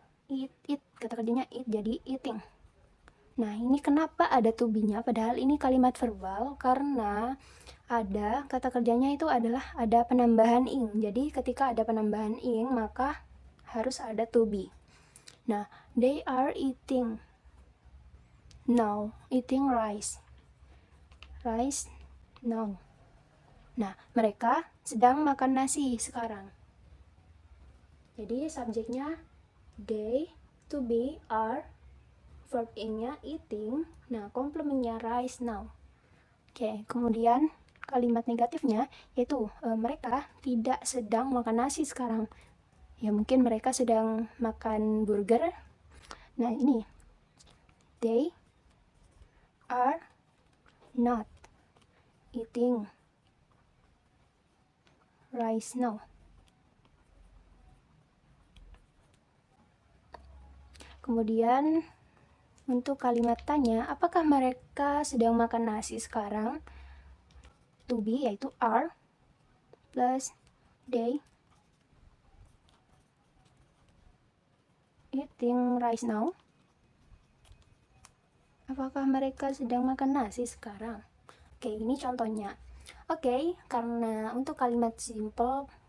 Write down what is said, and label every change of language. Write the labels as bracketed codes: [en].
[id] Eat, kata kerjanya eat jadi eating. Nah, ini kenapa ada to be-nya? Padahal ini kalimat verbal, karena ada kata kerjanya itu adalah ada penambahan ing. Jadi ketika ada penambahan ing, maka harus ada to be. [en] Nah, they are eating now, eating rice now. [id] Nah, mereka sedang makan nasi sekarang. Jadi subjeknya they, to be, are, verb in-nya eating, nah komplementnya rice now. Oke, kemudian kalimat negatifnya yaitu mereka tidak sedang makan nasi sekarang. Ya mungkin mereka sedang makan burger. [en] Nah, ini they are not eating rice now. [id] Kemudian untuk kalimat tanya, apakah mereka sedang makan nasi sekarang? [en] To be yaitu are plus they eating rice now. [id] Apakah mereka sedang makan nasi sekarang? Oke, ini contohnya. Oke, karena untuk kalimat simple